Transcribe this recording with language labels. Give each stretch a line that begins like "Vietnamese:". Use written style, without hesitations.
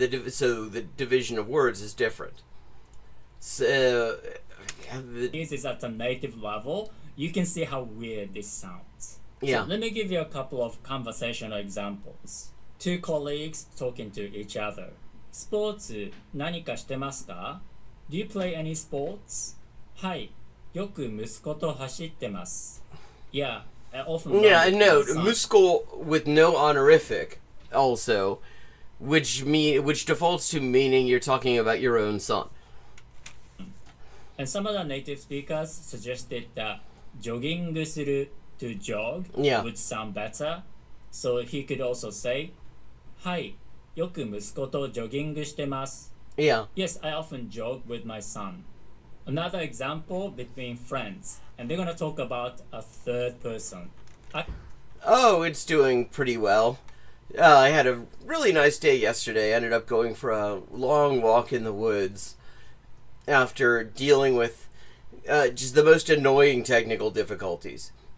English: So the division of words is different. So this is at a native level. You can see how weird this sounds. Yeah. So let me give you a couple of conversational examples. Two colleagues talking to each other.
Japanese: スポーツ何かしてますか?
English: Do you play any sports?
Japanese: はい。よく息子と走ってます.
English: Yeah, I often Yeah, no, musuko with no honorific also, which defaults to meaning you're talking about your own son. And some other native speakers suggested that jogging する to jog would sound better. So he could also say,
Japanese: はい、よく息子とジョギングしてます.
English: Yeah. Yes, I often jog with my son. Another example between friends, and they're gonna talk about a third person. Oh, it's doing pretty well. I had a really nice day yesterday. I ended up going for a long walk in the woods after dealing with just the most annoying technical difficulties.